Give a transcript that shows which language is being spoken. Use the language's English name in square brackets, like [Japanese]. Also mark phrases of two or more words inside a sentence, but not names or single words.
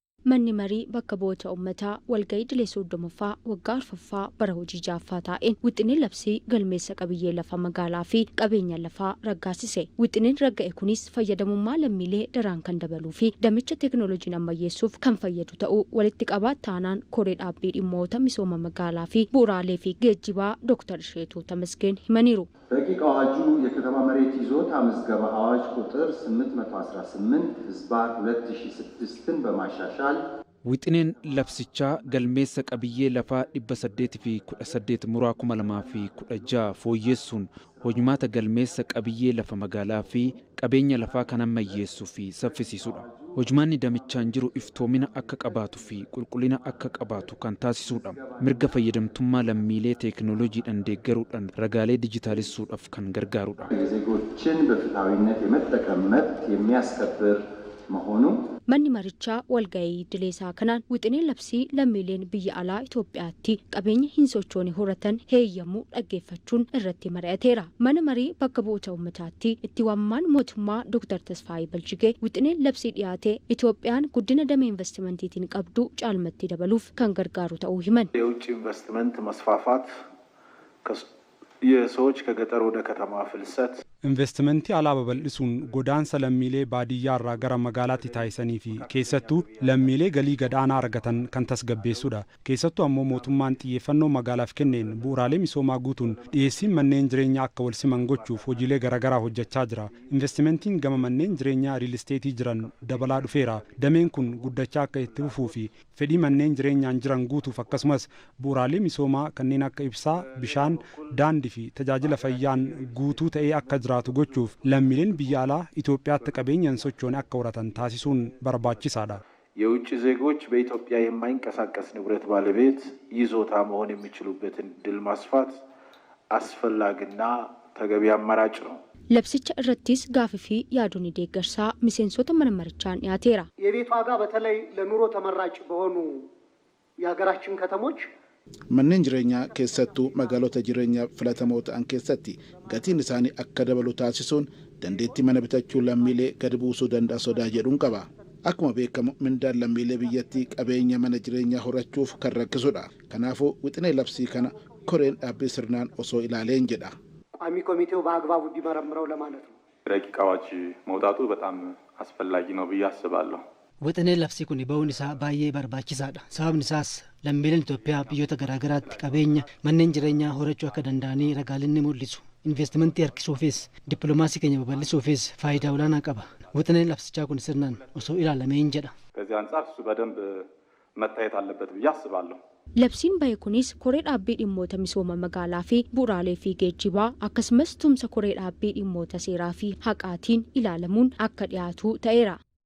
[Oromo] Manni marii bakka bu'oota uummataa walga'ii idilee soddomaffaa waggaa arfaffaa bara hojii jaaffaa taa'een wixineen labsii galmeessa qabiyyee lafa magaalaa fi qabeenya lafaa raggaasise. Wixineen ragga'e kunis fayyadamummaa lammiilee daraan kan dabaluu fi damicha teekinooloojiin ammayyeessuuf kan fayyadu ta'uu walitti qabaa taanaan koree dhaabbii dhimmoota misooma magaalaa fi bu'uuraalee fi geejjibaa Dr. Isheetuu Tamasgeen himaniiru. [Amharic] ረቂቅ አዋጁ የከተማ መሬት ይዞታ ምዝገባ አዋጅ ቁጥር 818 ህዝባር 2006ን በማሻሻል [Oromo] wixineen labsichaa galmeessa qabiyyee lafaa 818 muraa 2016 fooyyeessuun hojmaata galmeessa qabiyyee lafa magaalaa fi qabeenya lafaa kan ammayyeessuu fi saffisiisudha. Hojmaanni damichaan jiru iftoomina akka qabaatu fi qulqullina akka qabaatu kan taasisudha. Mirga fayyadamtummaa lammiilee teekinooloojiidhaan deeggaruudhaan ragaalee dijitaalisuudhaaf kan gargaarudha. [Amharic] የዜጎችን በፍትሃዊነት የመጠቀም መብት የሚያስከብር መሆኑ [Oromo] Manni marichaa walga'ii idileesaa kanaan wixineen labsii lammiileen biyya alaa Itoophiyaatti qabeenya hin sochoone horatan heeyyamuu dhaggeeffachuun irratti mari'ateera. Mana marii bakka bu'oota uummataatti itti waamamaan mootummaa Dr. Tasfaayee Baljigee wixineen labsii dhiyaatee Itoophiyaan guddina damee investimantiitiin qabdu caalmatti dabaluuf kan gargaaru ta'uu himan. [Amharic] የውጭ ኢንቨስትመንት መስፋፋት የሰዎች ከገጠር ወደ ከተማ ፍልሰት [Oromo] Investimentii alaa babal'isuun godaansa lammiilee baadiyyaa irraa gara magaalaatti taasisanii fi keessattuu lammiilee galii gadaanaa argatan kan tasgabbeessudha. Keessattuu ammoo mootummaan xiyyeeffannoo magaalaaf kenneen bu'uuraalee misoomaa guutuun dhiyeessiin manneen jireenyaa akka wal siman gochuuf hojiilee garaagaraa hojjechaa jira. Investimentiin gama manneen jireenyaa [English] riil isteetii [Oromo] jiran dabalaa dhufeera. Dameen kun guddachaa akka itti fufuu fi fedhii manneen jireenyaan jiran guutuuf akkasumas bu'uuraalee misoomaa kanneen akka ibsaa, bishaan, daandii fi tajaajila fayyaan guutuu ta'ee akka jiraatu gochuuf lammiileen biyya alaa Itoophiyaatti qabeenyaan sochoon akka horatan taasisuun barbaachisaadha. [Amharic] የውጭ ዜጎች በኢትዮጵያ የማይንቀሳቀስ ንብረት ባለቤት ይዞታ መሆን የሚችሉበትን ዕድል ማስፋት አስፈላጊና ተገቢ አማራጭ ነው። [Oromo] Labsicha irrattis gaafii fi yaadonni deeggarsaa miseensota mana marichaan dhiyaateera. [Amharic] የቤት ዋጋ በተለይ ለኑሮ ተመራጭ በሆኑ የሀገራችን ከተሞች [Oromo] Manneen jireenyaa keessattuu magaalota jireenyaa filatamoo ta'an keessatti gatiin isaanii akka dabalu taasisuun dandeettii mana bitachuu lammiilee gadi buusuu danda'a sodaa jedhuun qaba. Akkuma beekamu mindaan lammiilee biyyattii qabeenya mana jireenyaa horachuuf kan rakkisudha. Kanaafuu wixinee labsii kana koreen dhaabbii sirnaan osoo ilaaleen jedha. [Amharic] ቋሚ ኮሚቴው በአግባቡ እንዲመረምረው ለማለት ነው። ረቂቅ አዋጅ መውጣቱ በጣም አስፈላጊ ነው ብዬ አስባለሁ። [Oromo] Wixineen labsii kun ba'uun isaa baay'ee barbaachisaadha. Sababni isaas lammiileen Itoophiyaa biyyoota garaagaraatti qabeenya manneen jireenyaa horachuu akka danda'anii ragaaleen ni mul'isu. Investimentii harkisuufis dippiloomaasii keenya babal'isuufis faayidaa olaanaa qaba. Wixineen labsichaa kun sirnaan osoo ilaalameen jedha. [Amharic] ከዚህ አንጻር እሱ በደንብ መታየት አለበት ብዬ አስባለሁ። [Oromo] Labsiin bahe kunis koree dhaabbii dhimmoota misooma magaalaa fi bu'uuraalee fi geejjibaa akkasumas tumsa koree dhaabbii dhimmoota seeraa fi haqaatiin ilaalamuun akka dhiyaatu ta'eera.